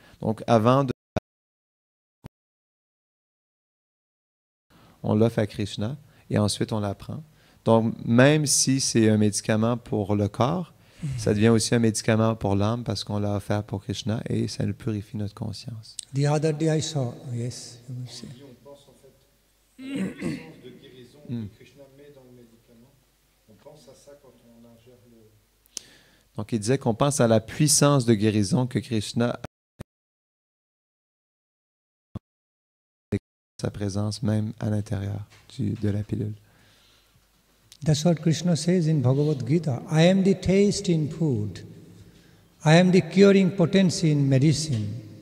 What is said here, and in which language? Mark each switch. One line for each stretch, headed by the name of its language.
French: Donc, on l'offre à Krishna et ensuite on la prend. Donc, même si c'est un médicament pour le corps, ça devient aussi un médicament pour l'âme parce qu'on l'a offert pour Krishna et ça nous purifie notre conscience.
English: The other day I saw, yes, you will say.
French: On pense en fait à la puissance de guérison que Krishna met dans le médicament. On pense à ça quand on ingère le... Donc, il disait qu'on pense à la puissance de guérison que Krishna a sa présence même à l'intérieur de la pilule.
English: That's what Krishna says in Bhagavad Gita. I am the taste in food. I am the curing potency in medicine.